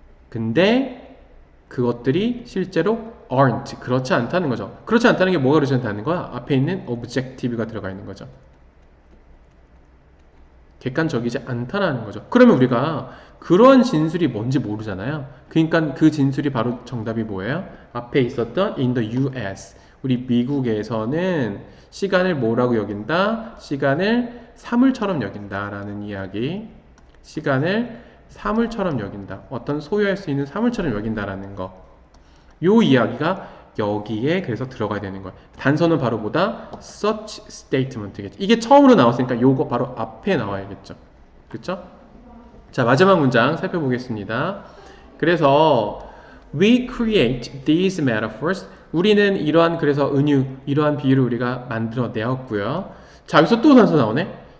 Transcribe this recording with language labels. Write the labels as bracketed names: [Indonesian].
[Korean] 근데 그것들이 실제로 aren't. 그렇지 않다는 거죠. 그렇지 않다는 게 뭐가 그렇지 않다는 거야? 앞에 있는 objective가 들어가 있는 거죠. 객관적이지 않다는 거죠. 그러면 우리가 그런 진술이 뭔지 모르잖아요. 그러니까 그 진술이 바로 정답이 뭐예요? 앞에 있었던 [English] in the US. [Korean] 우리 미국에서는 시간을 뭐라고 여긴다? 시간을 사물처럼 여긴다라는 이야기. 시간을 사물처럼 여긴다. 어떤 소유할 수 있는 사물처럼 여긴다라는 거. 요 이야기가 여기에 그래서 들어가야 되는 거예요. 단서는 바로 뭐다? such statement겠죠. 이게 처음으로 나왔으니까 요거 바로 앞에 나와야겠죠. 그렇죠? 자, 마지막 문장 살펴보겠습니다. 그래서 [English] we create these metaphors. [Korean] 우리는 이러한 그래서 이러한 비유를 우리가 만들어 내었고요. 자, 여기서 또 단서 나오네.